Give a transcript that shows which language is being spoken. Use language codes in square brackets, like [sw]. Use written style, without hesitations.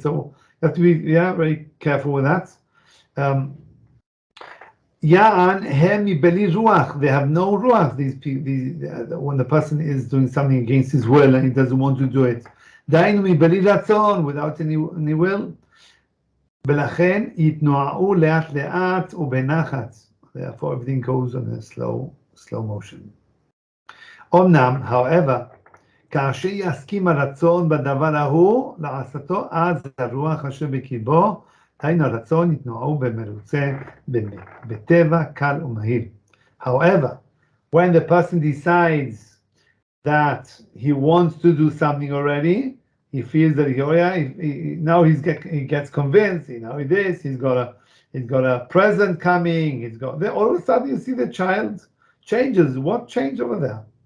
[en] So you have to be very careful with that. [he] Ya'an hemi beli ruach. [en] They have no ruach. These when the person is doing something against his will and he doesn't want to do it. [he] Dainu mi beli ratzon, [en] without any will. [he] ולכן יתנועעו לאט לאט ובנחת. [en] Therefore everything goes on a slow motion. [he] אמנם, [en] however, [he] כאשר יסכים הרצון בדבר ההוא לעשותו, אז הרוח אשר בקרבו, דהיינו הרצון יתנועעו במרוצה בטבע קל ומהיר. [en] However, when the person decides that he wants to do something already, he feels that now he gets convinced. He's got a present coming. All of a sudden you see the child changes. What changed over there?